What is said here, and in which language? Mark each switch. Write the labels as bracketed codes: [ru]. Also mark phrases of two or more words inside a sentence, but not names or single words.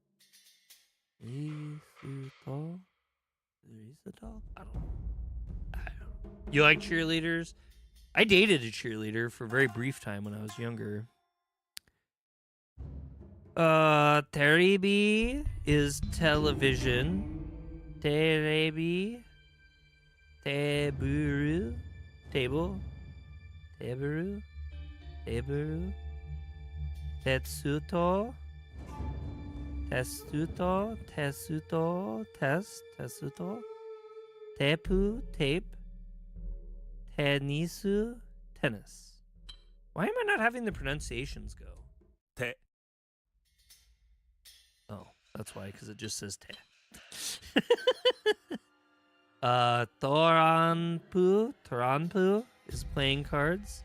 [en] I don't know. You like cheerleaders? I dated a cheerleader for a very brief time when I was younger. Terebi is television. [ja] テレビ。テーブル. Table. テーブル。テーブル. テスト。テスト. テスト。テスト。テープ. Tape. Tenisu. [en] Tennis. Why am I not having the pronunciations go? [ja] Te. [en] Oh, that's why, because it just says te. Toranpu is playing cards.